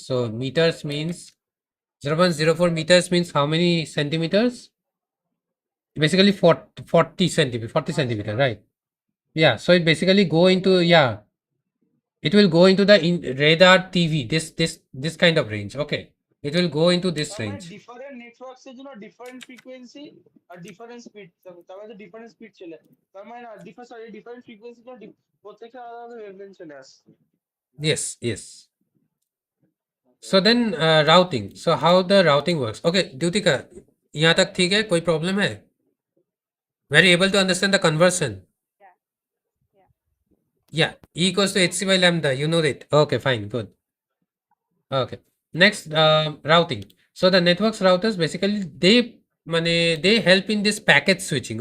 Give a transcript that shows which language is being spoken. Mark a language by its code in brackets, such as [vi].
[en] So meters means 0.04 meters means how many centimeters? Basically 40 centimeter, 40 centimeter, right? Yeah, so it basically go into, yeah, it will go into the radar TV, this kind of range. Okay, it will go into this [bn] তার মানে [en] range. [bn] Different networks এর জন্য different frequency আর different speed, তার মানে different speed চলে, তার মানে না ডিফারেন্ট ফ্রিকোয়েন্সির জন্য প্রত্যেকটা আলাদা আলাদা ওয়েভলেন্থ চলে আসছে। [en] Yes, yes. So then routing. So how the routing works? [hi] Okay, Dyutika, यहाँ तक ठीक है? कोई problem है? [en] Very able to understand the conversion. Yeah, yeah. Yeah, E equals to hc by lambda. You know it. Okay, fine, good. Okay. Next, routing. So the networks routers basically they help in this packet switching.